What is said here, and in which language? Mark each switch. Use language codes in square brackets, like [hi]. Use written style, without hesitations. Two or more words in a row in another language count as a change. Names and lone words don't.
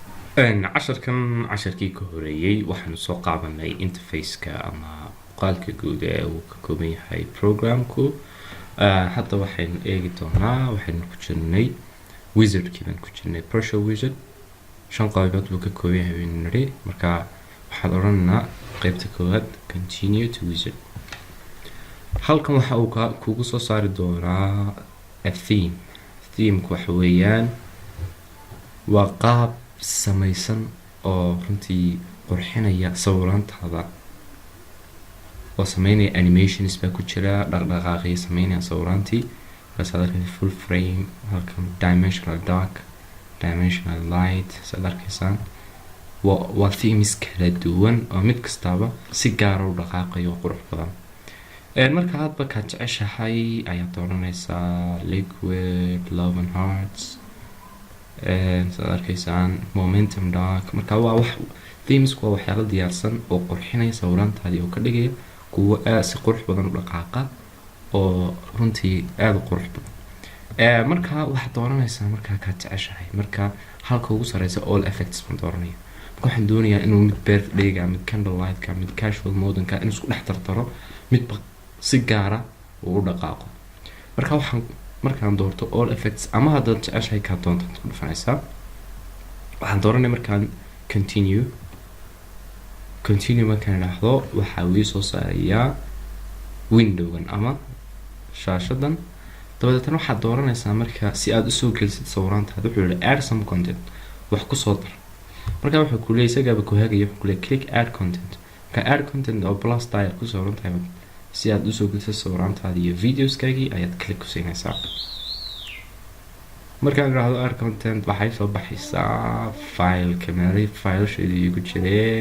[so] casharkan casharkii ka horeeyay waxaanu soo qaadanay interfaceka ama muuqaalka guud ee uu ka kooban yahay programku. Hadda waxaynu eegi doonaa, waxaynu ku jirnay wizardkii baan ku jirnay, [en] partial wizard. [so] 5 qaybood buu ka kooban yahay baynu nidhi. Marka waxaad odhanaynaa qaybta koowaad [en] continue to wizard. [so] Halkan waxa uu kugu soo saari doonaa [en] a theme. [so] Themku waxa weeyaan waa qaab samaysan oo runtii qurxinaya sawiraantaada, oo sameynaya animations baa ku jira, dhaqdhaqaaqyo sameynaya sawiraantii. markaad arkaysa [en] full frame, [so] halkan dimensional dark, dimensional light, saad arkaysaan waa themes kala duwan oo mid kastaba si gaara u dhaqaaqayo qurux badan. marka hadba kaad jeceshahay ayaad dooranaysaa liquid, love and hearts, saad arkaysaan momentum dark. marka waa wax themes waa waxyaalo diyaarsan oo qurxinaya sawiraantaadii oo ka dhigaya kuwa si qurux badan u dhaqaaqa oo runtii aad u qurux badan. marka waxaad dooranaysaa markaa kaad jeceshahay. marka halka ugu sareysa [en] all effects [so] baan dooranaya. marka waxaan doonayaa inuu mid birthdayga, mid candlelightka, mid casual modenka inuu isku dhex tartaro, midba si gaara uu u dhaqaaqo. marka markaan doorto [en] all effects, [so] ama haddaad jeceshahay kaa doontaad ku dhufanaysaa. waxaan dooranaya markaan continue markaan idhaahdo waxaa uu soo saarayaa windowgan ama shaashadan. dabadeetana waxaad dooranaysaa marka si aad usoo gelisid sawiraantaada, wuxuu yihi [en] add some content, [so] wax kusoo dar. marka wuxuu ku leeyahay isagaaba ku hagaya, wuxuu ku leeyahay [en] click add content. [so] marka [en] add content [so] oo [en] plus tile [so] ku sawran tahay si aad usoo gelisid sawiraantaada iyo videoskaagii ayaad click ku siinaysaa. markaan idhaahdo [en] add content [so] waxay soo baxaysaa [en] file camera [so] filesheedu igu jireen.